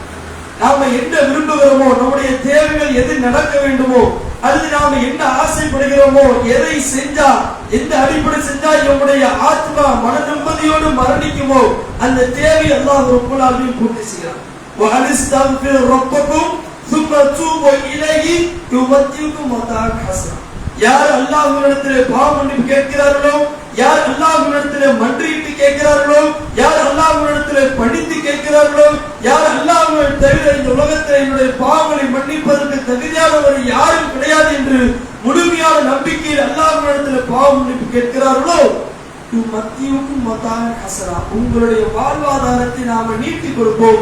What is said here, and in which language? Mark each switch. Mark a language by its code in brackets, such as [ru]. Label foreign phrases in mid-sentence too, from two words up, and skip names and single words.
[ta] நாம என்ன விரும்புகிறோமோ, நம்முடைய தேவைகள் எது நடக்க வேண்டுமோ, அல்லது நாம என்ன ஆசைப்படுகிறோமோ, எதை செஞ்சா, எந்த அடிப்படை செஞ்சா நம்முடைய ஆத்மா மன நிம்மதியோடு மரணிக்குமோ அந்த தேவை [ar] الله رب العالمين [ta] பூர்த்தி செய்கிறார். [ar] وأن استغفروا ربكم ثم توبوا إليه يمتعكم متاعا حسنا. [ta] யார் அல்லாஹ்விடத்திலே பாவ மன்னிப்பு கேட்கிறார்களோ, யார் அல்லாஹ்விடத்திலே மன்றிட்டு கேட்கிறார்களோ, யார் அல்லாஹ்விடத்திலே பணிந்து கேட்கிறார்களோ, யார் அல்லாஹ்வை தவிர இந்த உலகத்தில் என்னுடைய பாவங்களை மன்னிப்பதற்கு தகுதியானவர் யாரும் கிடையாது என்று முழுமையான நம்பிக்கையில் அல்லாஹ்விடத்திலே பாவ மன்னிப்பு கேட்கிறார்களோ, [ar] يمتعكم متاعا حسنا, [ta] உங்களுடைய வாழ்வாதாரத்தை நாம நீட்டி கொடுப்போம்.